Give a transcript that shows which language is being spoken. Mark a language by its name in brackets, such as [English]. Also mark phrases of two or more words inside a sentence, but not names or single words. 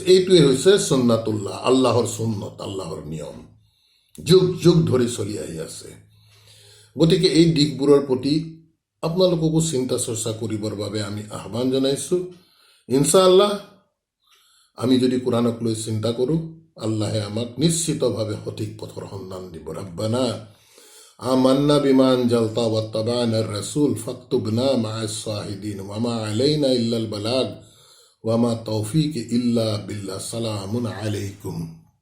[Assamese] এইটোৱে হৈছে সুন্নাতুল্লাহ, আল্লাহৰ সুন্নত, আল্লাহৰ নিয়ম, যুগ যুগ ধৰি চলি আহি আছে। গতিকে এই দিশবোৰৰ প্ৰতি আপোনালোককো চিন্তা চৰ্চা কৰিবৰ বাবে আমি আহ্বান জনাইছোঁ। ইনশাআল্লাহ আমি যদি কোৰাণক লৈ চিন্তা কৰোঁ, আল্লাহে আমাক নিশ্চিতভাৱে সঠিক পথৰ সন্ধান দিব। [Arabic] ربنا آمنا بما أنزلت واتبعنا الرسول فاكتبنا مع الشاهدين وما علينا إلا البلاغ وما توفيق إلا بالله. سلام عليكم.